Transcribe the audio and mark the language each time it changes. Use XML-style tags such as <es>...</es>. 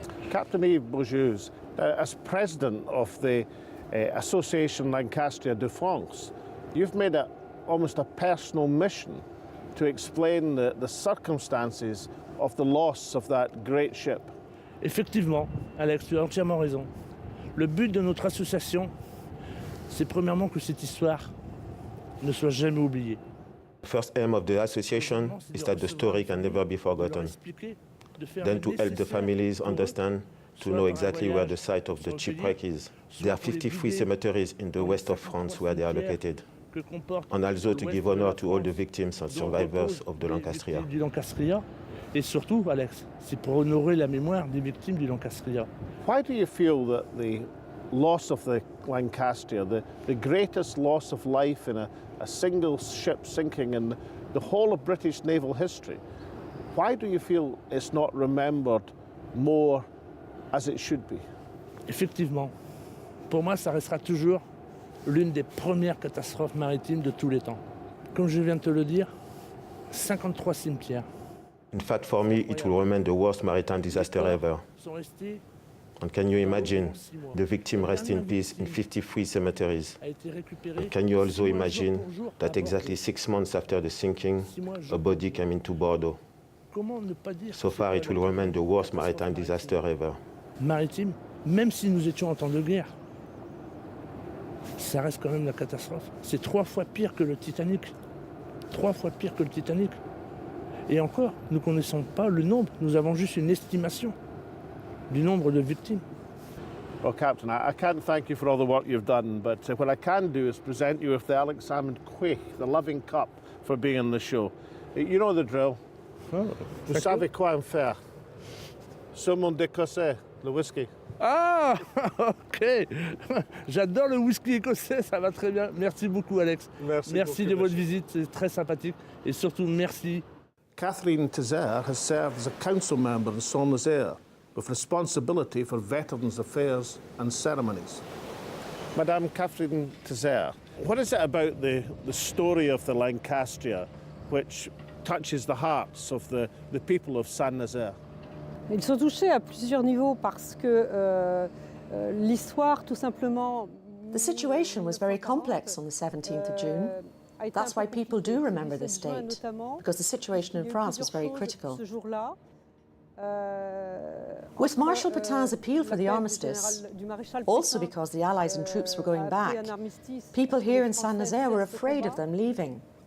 <en>Captain Yves Beaujouge, as president of the Association Lancastria de France, you've made it almost a personal mission to explain the circumstances of the loss of that great ship.</en> <fr>Effectivement, Alex, tu as entièrement raison. Le but de notre association, c'est premièrement que cette histoire ne soit jamais oubliée.</fr> <en>The first aim of the association is that the story can never be forgotten. Then to help the families understand, to know exactly where the site of the shipwreck is. There are 53 cemeteries in the west of France where they are located. And also to give honor to all the victims and survivors of the Lancastria.</en> <fr>Et surtout, Alex, c'est pour honorer la mémoire des victimes du Lancastria.</fr> <en>Why do you feel that the loss of the Lancastria, the greatest loss of life in a single ship sinking in the whole of British naval history, why do you feel it's not remembered more as it should be?</en> <fr>Effectivement, pour moi, ça restera toujours l'une des premières catastrophes maritimes de tous les temps. Comme je viens de te le dire, 53 cimetières.</fr> <en>In fact, for me, it will remain the worst maritime disaster ever. And can you imagine the victim rest in peace in 53 cemeteries? And can you also imagine that exactly 6 months after the sinking, a body came into Bordeaux? So far, it will remain the worst maritime disaster ever.</en> <fr>Maritime, même si nous étions en temps de guerre, ça reste quand même la catastrophe. C'est 3 fois pire que le Titanic. 3 fois pire que le Titanic. Et encore, nous ne connaissons pas le nombre, nous avons juste une estimation du nombre de victimes.</fr> <en>Well, Captain, I can't thank you for all the work you've done, but what I can do is present you with the Alex Salmond Show, the loving cup, for being on the show. You know the drill. Oh,</en> <fr>Vous savez quoi en faire? Salmond écossais, le whisky. Ah, ok. J'adore le whisky écossais, ça va très bien. Merci beaucoup, Alex. Merci de votre visite, c'est très sympathique. Et surtout, merci.</fr> <en>Catherine Tézère has served as a council member in Saint-Nazaire with responsibility for Veterans Affairs and Ceremonies. Madame Catherine Tézère, what is it about the story of the Lancastria which touches the hearts of the people of Saint-Nazaire?</en> <fr>Ils sont touchés à plusieurs niveaux parce que l'histoire, tout simplement...</fr> <en>The situation was very complex on the 17th of June. That's why people do remember this date, because the situation in France was very critical. With Marshal Pétain's appeal for the armistice, also because the Allies and troops were going back, people here in Saint-Nazaire were afraid of them leaving.</en>